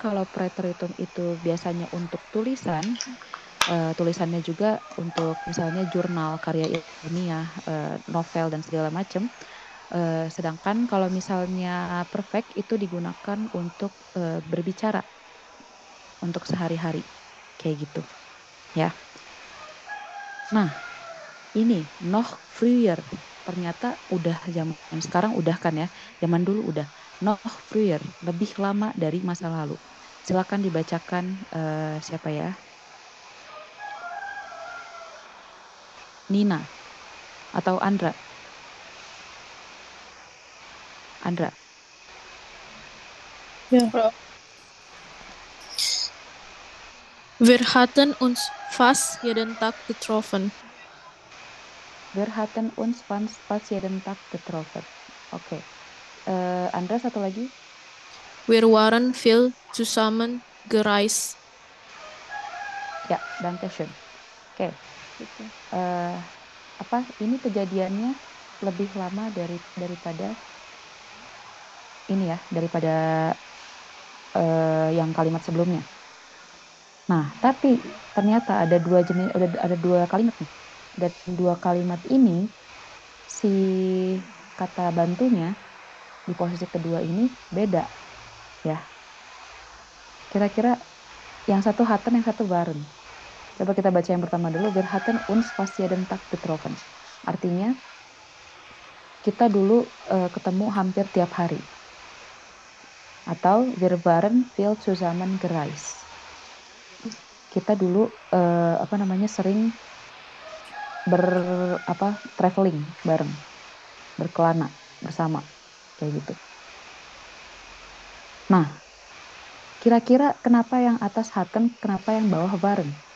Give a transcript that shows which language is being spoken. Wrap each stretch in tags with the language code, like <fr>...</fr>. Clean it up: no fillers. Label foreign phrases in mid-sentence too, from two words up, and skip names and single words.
<id>Kalau preteritum itu biasanya untuk tulisan, tulisannya juga untuk misalnya jurnal, karya ilmiah, novel dan segala macam. Sedangkan kalau misalnya perfect itu digunakan untuk berbicara, untuk sehari-hari kayak gitu ya. Nah, ini</id> <de>noch früher</de> <id>ternyata udah zaman sekarang udah kan ya, zaman dulu udah</id> <de>noch früher,</de> <id>lebih lama dari masa lalu. Silakan dibacakan siapa ya? Nina atau Andra. Andra. Ja.</id> <de>Wir hatten uns fast jeden Tag getroffen. Wir hatten uns fast jeden Tag getroffen.</de> <id>Oke. Andra satu lagi.</id> <de>Wir waren viel zusammen gereist.</de> <id>Ya,</id> <de>danke schön.</de> <id>Oke. Ini kejadiannya lebih lama daripada ini ya, daripada yang kalimat sebelumnya. Nah, tapi ternyata ada dua kalimat nih. Dan dua kalimat ini si kata bantunya di posisi kedua ini beda ya. Kira-kira yang satu hatten, yang satu waren. Coba kita baca yang pertama dulu.</id> <de>Wir hatten uns fast jeden Tag getroffen.</de> <id>Artinya kita dulu ketemu hampir tiap hari.</id> <de>Atau wir waren viel zusammen gereist.</de> <id>Kita dulu sering traveling bareng, berkelana bersama kayak gitu. Nah, kira-kira kenapa yang atas hatten, kenapa yang bawah waren?</id>